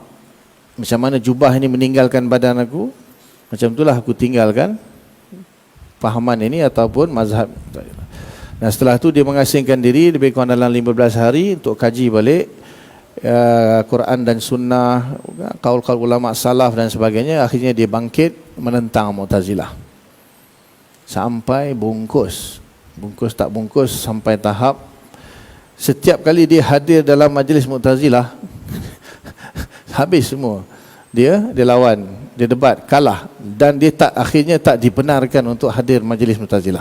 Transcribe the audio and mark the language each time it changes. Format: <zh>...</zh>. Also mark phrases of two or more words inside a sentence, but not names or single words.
<ms>Macam mana jubah ini meninggalkan badan aku, macam itulah aku tinggalkan fahaman ini ataupun mazhab. Dan setelah tu dia mengasingkan diri lebih kurang dalam 15 hari untuk kaji balik Quran dan sunnah, kaul-kaul ulama salaf dan sebagainya. Akhirnya dia bangkit menentang Mu'tazilah sampai bungkus tak bungkus, sampai tahap setiap kali dia hadir dalam majlis Mu'tazilah habis semua. Dia lawan, dia debat, kalah, dan dia akhirnya tak dibenarkan untuk hadir majlis Mu'tazilah.</ms>